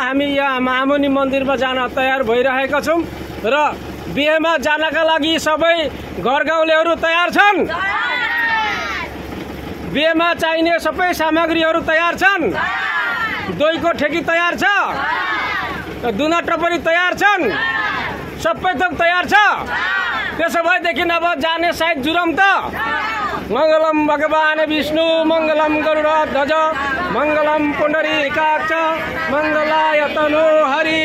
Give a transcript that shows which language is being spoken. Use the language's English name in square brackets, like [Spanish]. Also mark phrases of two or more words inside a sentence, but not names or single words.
[Nepali] हामी यहाँ महामुनि [Hindi] मंदिर में [Nepali] जान तयार भइरहेका छौं र बिहे में जानका लागि सबै घर गाउँलेहरू तयार छन्। बिहे में चाहिने सबै सामग्रीहरू तयार छन्। दही को ठेकी तयार छ, दुना टपरी तयार छन्, सबै थोक तयार छ। त्यसो भएदेखि अब जाने सायद जुरम त। [Sanskrit] मंगलम भगवान विष्णु मंगलम गरुडध्वज मंगलम पुंडरीकाक्ष मंगलाय तनु हरि।